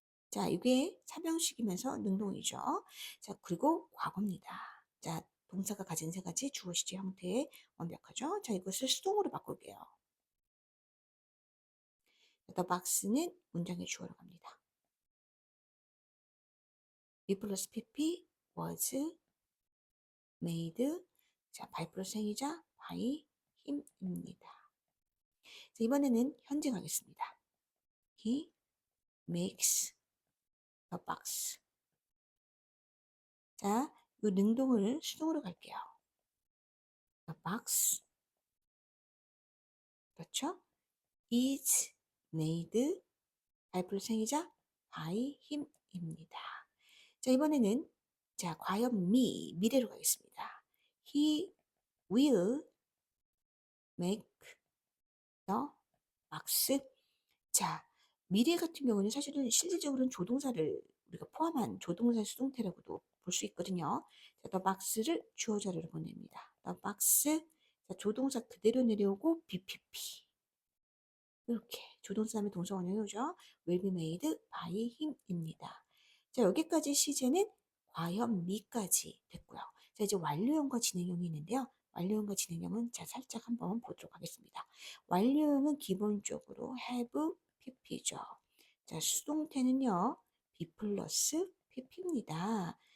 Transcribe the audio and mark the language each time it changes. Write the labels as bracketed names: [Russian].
[Korean] 자, 이게 사명식이면서 능동이죠. 자, 그리고 과거입니다. 자, 동사가 가진 세 가지 주어 시제 형태에 완벽하죠. 자, 이것을 수동으로 바꿀게요. The box는 문장의 주어로 갑니다. [English] be [Korean] 플러스 [English] pp was made. [Korean] 자, by 플러스 행위자 [English] by him [Korean] 입니다. 자, 이번에는 현재 가겠습니다. [English] He makes a box. [Korean] 자, 이 능동을 수동으로 갈게요. [English] A box. [Korean] 그렇죠? [English] is made by [Korean] 플러스 행위자 [English] by him입니다. [Korean] 자, 이번에는 자, 과연 미래로 가겠습니다. [English] He will make the box. [Korean] 자, 미래 같은 경우는 사실은 실질적으로는 조동사를 우리가 포함한 조동사 수동태라고도 볼 수 있거든요. 자, the box를 주어 자리로 보냅니다. [English] the box. [Korean] 자, 조동사 그대로 내려오고 BPP. 이렇게 조동사 다음에 동사 원형이 오죠. [English] will be made by him입니다. [Korean] 자, 여기까지 시제는 과연 미까지 됐고요. 자, 이제 완료형과 진행형이 있는데요. 완료형과 진행형은 자, 살짝 한번 보도록 하겠습니다. 완료형은 기본적으로 have, pp죠. 자, 수동태는요. be 플러스 pp입니다.